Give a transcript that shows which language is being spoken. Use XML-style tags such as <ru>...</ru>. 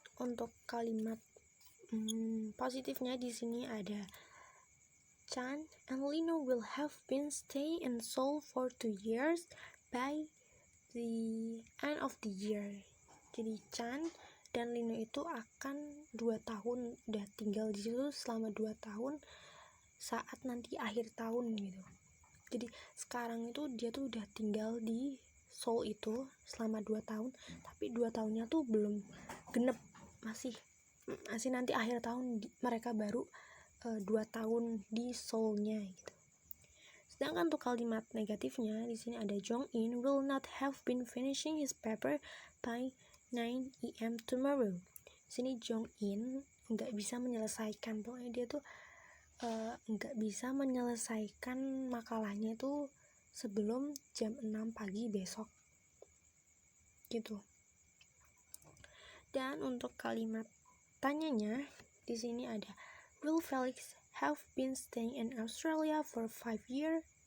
<id>Untuk kalimat positifnya di sini ada</id> <en>Chan and Lino will have been staying in Seoul for 2 years by the end of the year.</en> <id>Jadi Chan dan Lino itu akan 2 tahun udah tinggal di situ selama 2 tahun saat nanti akhir tahun gitu. Jadi sekarang itu dia tuh udah tinggal di Seoul itu selama 2 tahun, tapi 2 tahunnya tuh belum genep, masih nanti akhir tahun mereka baru 2 tahun di Seoul-nya gitu. Sedangkan untuk kalimat negatifnya di sini ada</id> <en>Jong In will not have been finishing his paper by 9 AM tomorrow.</en> <id>Di sini Jong In nggak bisa menyelesaikan, pokoknya dia tuh nggak bisa menyelesaikan makalahnya itu sebelum jam 6 pagi besok gitu. Dan untuk kalimat tanyanya di sini ada</id> <en>will Felix have been staying in Australia for 5 years?</en>